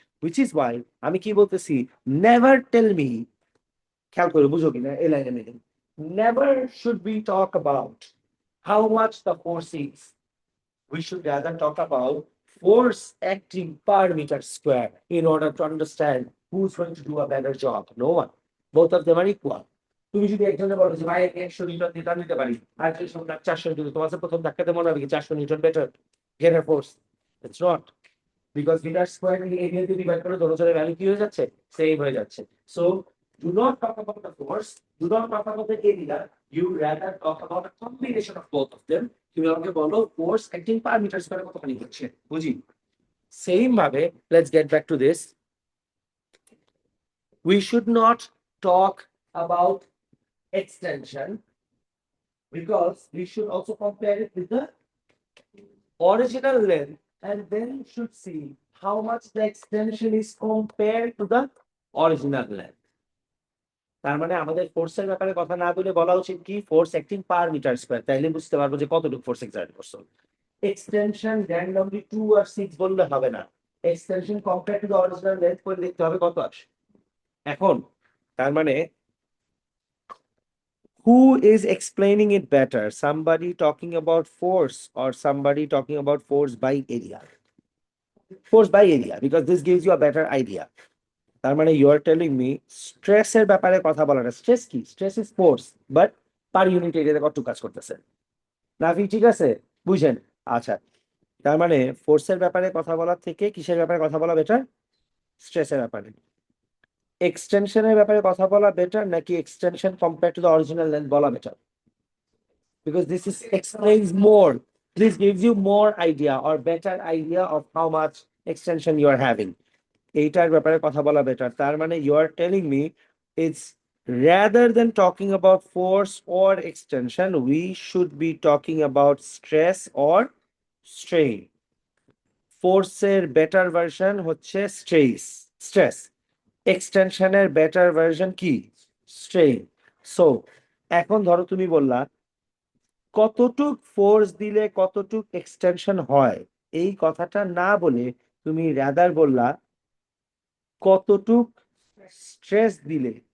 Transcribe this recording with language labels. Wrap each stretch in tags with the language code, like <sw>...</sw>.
<en>which is why</en> <bn>আমি কি বলতেছি,</bn> <en>never tell me,</en> <bn>খেয়াল করে বুঝো কিনা এই লাইনে meaning,</bn> <en>Never should be talk about how much the force is, we should rather talk about force acting per meter square in order to understand who's going to do a better job. No one. Both of them are equal.</en> <bn>তুমি যদি একজনে বলো যে ভাই 100 Newton দিয়ে টান দিতে পারি, আর যদি তোমরা 400 নিউটন, তোমার কাছে প্রথম ধাক্কাতে মনে হবে কি 400 Newton better greater force? It's not, because metre square area দিয়ে ডিভাইড করে দোনোজনের ভ্যালু কি হয়ে যাচ্ছে, সেম হয়ে যাচ্ছে।</bn> <en>So do not talk about the force, do not talk about the area, you rather talk about a combination of both of them.</en> <bn>তুমি আমাকে বলো ফোর্স অ্যাক্টিং পার মিটার স্কয়ারে কতখানি হচ্ছে, বুঝি? সেম ভাবে</bn> <en>Let's get back to this, we should not talk about extension because we should also compare it with the original length and then should see how much the extension is compared to the original length.</en> <bn>তার মানে আমাদের ফোর্সের ব্যাপারে কথা না বলে বলা উচিত কি force acting per metre square, তাইলে বুঝতে পারবো যে কতটুকু ফোর্স এক্সার্ট করছো। এক্সটেনশন র্যান্ডমলি 2 আর 6 বললে হবে না, extension compare to the original length করে দেখতে হবে কত আসে। এখন তার মানে</bn> <en>who is explaining it better, somebody talking about force or somebody talking about force by area? Force by area, because this gives you a better idea.</en> <bn>তার মানে ইউ আর টেলিং মি স্ট্রেসের ব্যাপারে কথা বলা না, স্ট্রেস কি, stress is force but per unit এরিয়াতে কতটুকু কাজ করতেছে, নাফি ঠিক আছে, বুঝেন? আচ্ছা, তার মানে ফোর্সের ব্যাপারে কথা বলার থেকে কিসের ব্যাপারে কথা বলা বেটার, স্ট্রেসের ব্যাপারে। এক্সটেনশনের ব্যাপারে কথা বলা বেটার নাকি extension compare to the original length বলা better?</bn> <en>Because this is explains more, this gives you more idea or better idea of how much extension you are having.</en> <bn>এইটার ব্যাপারে কথা বলা বেটার। তার মানে</bn> <en>you are telling me it's rather than talking about force or extension, we should be talking about stress or strain.</en> <bn>ফোর্সের better version হচ্ছে stress, এক্সটেনশনের better version কি, strain. So এখন ধরো তুমি বললা কতটুক ফোর্স দিলে কতটুক এক্সটেনশন হয়, এই কথাটা না বলে তুমি রাদার বললা কতটুক স্ট্রেস দিলে।</bn>